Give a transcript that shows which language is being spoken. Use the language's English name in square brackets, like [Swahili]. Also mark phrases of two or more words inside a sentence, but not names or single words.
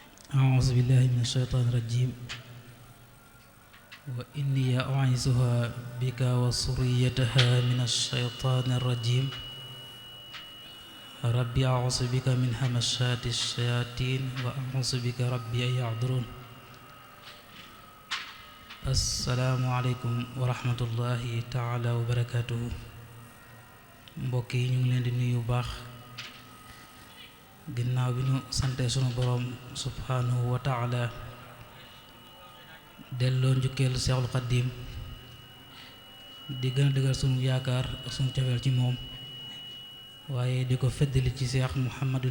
[Arabic] أعوذ بالله من الشيطان الرجيم وإني أعيذها بك وذريتها من الشيطان الرجيم ربي أعوذ بك من همشات الشياطين وأعوذ بك ربي أن يحضرون السلام عليكم ورحمة الله تعالى وبركاته [Wolof] mbokk yi ñu ngi leen di nuyu bu baax ginnaaw bi ñu sante sunu boroom [Arabic] سبحانه وتعالى [Wolof] delloo njukkeel Seexul Xaddiim di gën a dëggal sunu yaakaar ak sunu cofeel ci moom waaye di ko feddali ci Seex Muhammadul